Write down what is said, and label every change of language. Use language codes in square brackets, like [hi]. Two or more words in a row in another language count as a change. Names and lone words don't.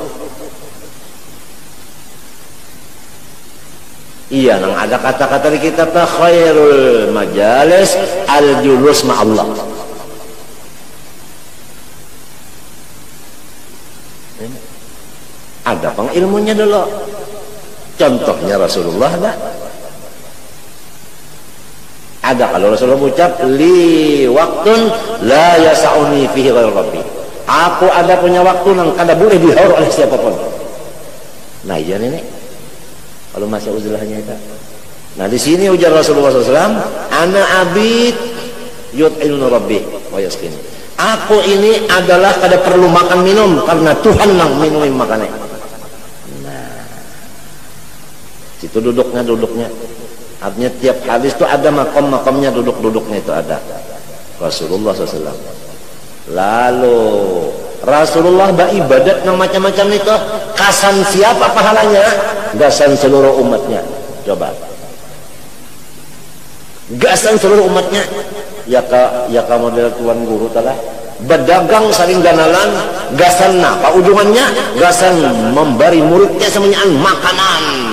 [bjn] Iya nang ada kata-kata di kitab [ar] خير المجالس الجلوس مع الله. [bjn] Ada pang ilmunya dulu. Contohnya Rasulullah ada. [ar] Ada kalau Rasulullah ucap لي وقت لا يسعني فيه غير ربي. [bjn] Aku ada punya waktu yang kada boleh dihaur oleh siapapun. Nah iya ini kalau masa uzlahnya itu. Nah di sini ujar Rasulullah SAW, [ar] أنا أبيت يطعمني ربي ويسقيني. [bjn] Aku ini adalah kada perlu makan minum karena Tuhan yang minumin makannya. Nah situ duduknya. Artinya tiap hadis itu ada makom-makomnya, duduk-duduknya itu ada. Rasulullah SAW. Lalu Rasulullah beribadat yang macam-macam itu. Kasan siapa pahalanya? Gasan seluruh umatnya. Coba. Gasan seluruh umatnya. Ya ka model tuan guru telah. Berdagang saling ganalan. Gasan apa ujungannya? Gasan memberi muridnya semuanya makanan.